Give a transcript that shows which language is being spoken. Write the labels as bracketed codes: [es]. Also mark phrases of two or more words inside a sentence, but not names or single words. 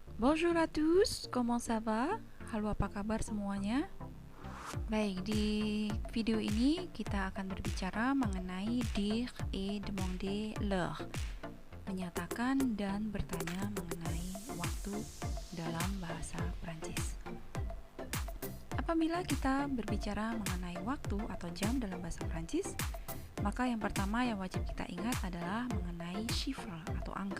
[fr] Bonjour à tous, comment ça va? [id] Halo, apa kabar semuanya? Baik, di video ini kita akan berbicara mengenai [fr] dire et demander l'heure, [id] menyatakan dan bertanya mengenai waktu dalam bahasa Prancis. Apabila kita berbicara mengenai waktu atau jam dalam bahasa Prancis, maka yang pertama yang wajib kita ingat adalah mengenai chiffre atau angka.